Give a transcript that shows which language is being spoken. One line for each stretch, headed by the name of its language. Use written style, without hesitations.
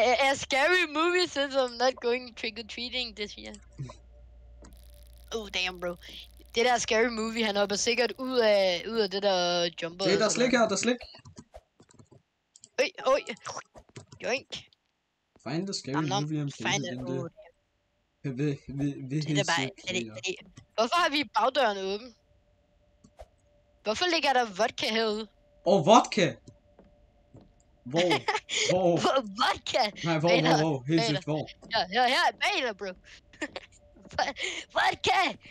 English: A scary movie since I'm not going trick-or-treating this year. Oh damn, bro.
Danish: Det der
English: scary movie,
Danish: han hopper sikkert ud af det der jumper. Det er der slik her, der er slik. Oj. Joink.
English: Find the scary movie and place it in the...
Danish: Det er bare... Hvorfor har vi bagdøren åben? Hvorfor ligger der vodka herude? Vodka! Hvor? Vodka! Nej, hvor? Helt sygt, hvor? Ja, her er baler, bro. Vodka!